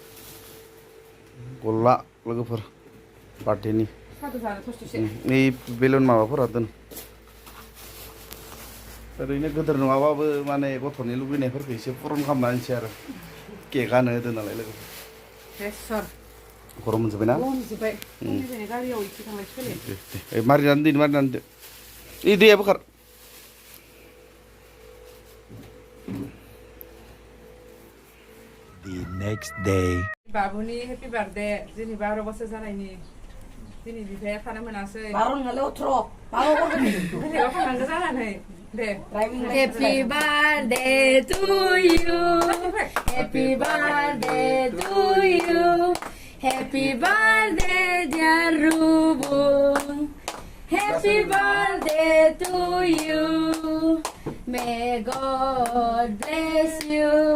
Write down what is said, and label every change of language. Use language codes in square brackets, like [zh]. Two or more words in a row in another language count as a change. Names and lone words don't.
[brx] गल्ला लोगोफोर बार्थडेनि नै बेलुन माबाफोरा दोन ओरैनो गोदोर नङाबाबो माने गथ'नि लुबैनायफोरखौ एसे पुरन खालामना होनोसै आरो केकआनो होदो नालाय लोगोफोर गरम मोनजोब्बाय ना मारिनानै दो ओइ दैया बोखार [en] The next day. [brx] बाबुनि [en] happy birthday [brx] दिनै 12 बोसोर जानायनि दिनै बिफाया थानो मोनासै 12 nggak 18 12 दिनै थांनांगौ जानानै दे [en] Happy birthday to you Happy birthday to you Happy birthday dear Rubun Happy birthday to you May God bless you